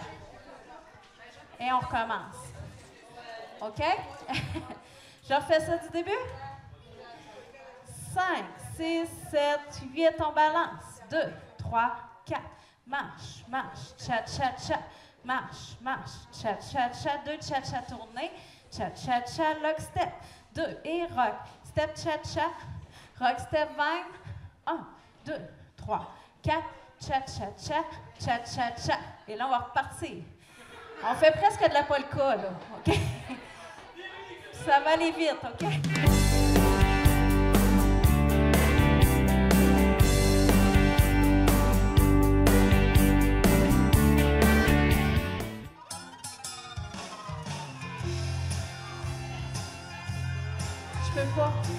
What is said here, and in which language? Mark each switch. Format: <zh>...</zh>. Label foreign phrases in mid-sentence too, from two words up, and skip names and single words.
<fr>Et on recommence. OK? Je refais ça du début. 5, 6, 7, 8, on balance. 2, 3, 4. Marche, marche, cha-cha-cha. Marche, marche, cha-cha-cha. 2 cha-cha tournés. Cha-cha-cha,</fr> <en>lock step.</en> <fr>2 et rock. Step, cha-cha.</fr> <en>Rock step, vine. 1, 2, 3, 4.</en> <fr>Cha-cha-cha, cha-cha-cha. Et là, on va repartir. On fait presque de la polka, là. OK? Ça va aller vite, OK? Je peux pas.</fr>